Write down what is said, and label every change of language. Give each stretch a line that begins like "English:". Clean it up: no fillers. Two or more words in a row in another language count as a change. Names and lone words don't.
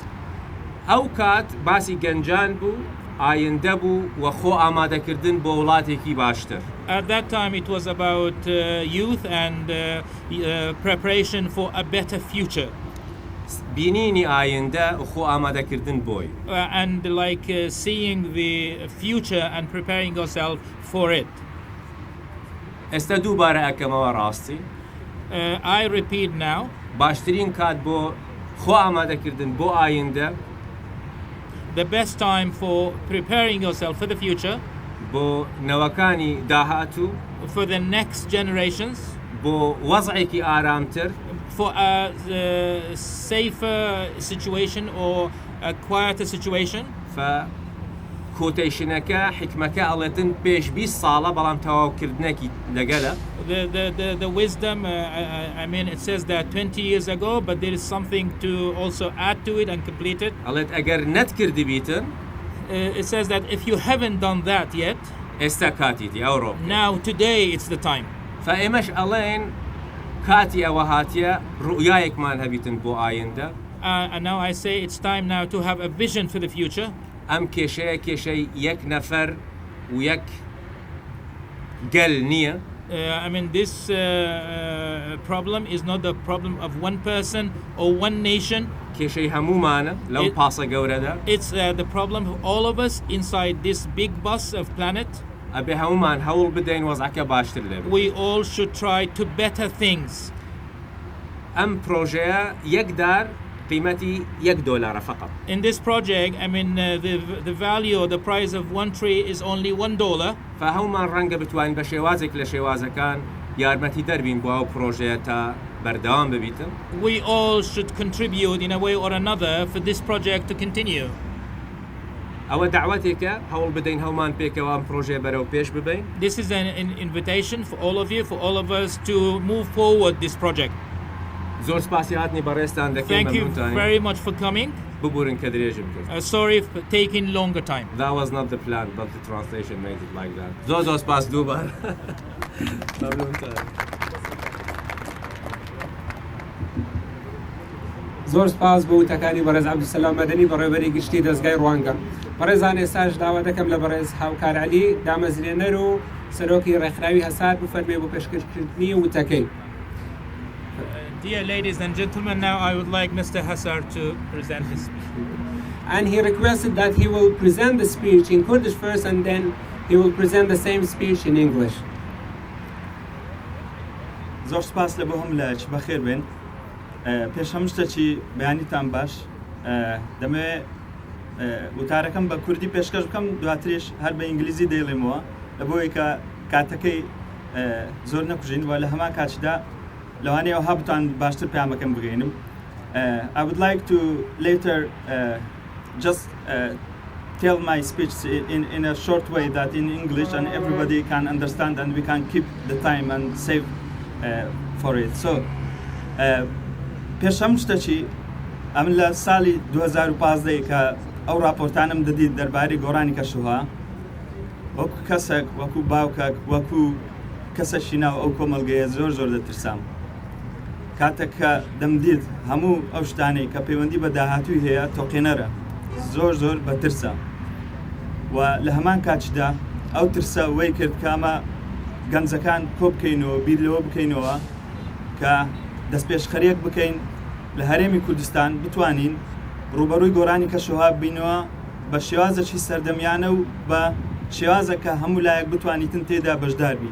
Central Kurdish: ئەو کات باسی گەنجان بوو، ئایندە بوو و خۆ ئامادەکردن بۆ وڵاتێکی باشتر.
English: At that time it was about youth and preparation for a better future.
Central Kurdish: بینینی ئایندە و خۆ ئامادەکردن بۆی.
English: And seeing the future and preparing ourselves for it.
Central Kurdish: ئێستا دووبارە ئەکەمەوە ڕاستی.
English: I repeat now.
Central Kurdish: باشترین کات بۆ خۆ ئامادەکردن بۆ ئایندە.
English: The best time for preparing yourself for the future.
Central Kurdish: بۆ نەوەکانی داهاتوو.
English: For the next generations.
Central Kurdish: بۆ وەزعێکی ئارامتر.
English: For a safer situation or a quieter situation.
Central Kurdish: کۆتیشنەکە حکمەکە ئەڵێتن پێش 20 ساڵە بەڵام تەواوکردنێکی لەگەلە.
English: The wisdom, it says that 20 years ago, but there is something to also add to it and complete it.
Central Kurdish: ئەڵێت ئەگەر نەتکردی بیتن.
English: It says that if you haven't done that yet,
Central Kurdish: ئێستا کاتیتی ئەوڕۆ.
English: Now today it's the time.
Central Kurdish: فئێمەش ئەڵێن کاتی ئەوە هاتیە ڕوئایەکمان هەبیتن بۆ ئایندە.
English: And now I say it's time now to have a vision for the future.
Central Kurdish: ئەم کێشەیە کێشەی یەک نەفەر و یەک گەل نییە.
English: I mean, this problem is not the problem of one person or one nation.
Central Kurdish: کێشەی هەمومانە لەم پاسە گەورەدا.
English: It's the problem of all of us inside this big bus of planet.
Central Kurdish: ئەبێ هەمومان هەوڵ بدەین وەزعەکە باشتر لێبێت.
English: We all should try to better things.
Central Kurdish: ئەم پرۆژەیە یەک دار قیمەتی $1 فقط.
English: In this project, I mean, the value or the price of one tree is only $1.
Central Kurdish: فهەمومان ڕەنگە بتوانین بە شێوازێک لە شێوازەکان یارمەتی دەربین بۆ ئەو پرۆژەیە تا بەردەوام ببیتن.
English: We all should contribute in a way or another for this project to continue.
Central Kurdish: ئەوە دعوەتێکە هەوڵ بدەین هەومان پێکەوە ئەم پرۆژەیە بەرەو پێش ببەین.
English: This is an invitation for all of you, for all of us to move forward this project.
Central Kurdish: زۆر سپاسی هاتنی بەڕێستان دەکەین.
English: Thank you very much for coming.
Central Kurdish: ببورن کە درێژم کرد.
English: Sorry for taking longer time. That was not the plan, but the translation made it like that.
Central Kurdish: زۆر سپاس دووبار. زۆر سپاس بۆ وتەکانی بەڕێز عەبدولسەلام مەدەنی بەڕێوەبەری گشتی دەزگای ڕوانگە. بەڕێزان ئێستاش داوا دەکەم لە بەڕێز هاوکار عەلی دامەزرێنەر و سەرۆکی رێکخراوی هەسار بفەرمێ بۆ پێشکەشکردنی وتەکەی.
English: Dear ladies and gentlemen, now I would like Mr. Hăsar to present his speech. And he requested that he will present the speech in Kurdish first and then he will present the same speech in English.
Central Kurdish: زۆر سپاس لە بۆ هەم لایەک بەخێر بێن. پێش هەم شتێکی بەیانیتان باش دەمەوێت وتارەکەم بە کوردی پێشکەش بکەم دواتریش هەر بە ئینگلیزی دەیڵێمەوە لە بۆی کە کاتەکەی زۆر نەکوژین و لە هەمان کاتیدا لەوانەیە ئەوها بتوان باشتر پامەکەم بگەینم.
English: I would like to later just tell my speech in a short way that in English and everybody can understand and we can keep the time and save for it.
Central Kurdish: So پێش هەم شتێکی ئەمن لە ساڵی 2015 کە ئەو راپۆرتانم دەدیت دەربارەی گۆڕانی کەشوها وەکو کەسێک وەکو باوکەک وەکو کەسەشی ناو ئەو کۆمەلگەیە زۆر دەترسام. کاتێک کە دەمدیت هەموو ئەو شتانەی کە پەیوەندی بە داهاتووی هەیە تۆقینەرە زۆر بەترسە و لە هەمان کاتیدا ئەو ترسە وەی کرد کامە گەنجەکان کۆ بکەینەوە بیر لەوە بکەینەوە کە دەستپێشخەریەک بکەین لە هەرێمی کوردستان بتوانین ڕوبەڕووی گۆڕانی کەشوها ببینەوە بە شێوازێکی سەردەمیانە و بە شێوازەکە هەموو لایەک بتوانیتن تێدا بەشدار بی.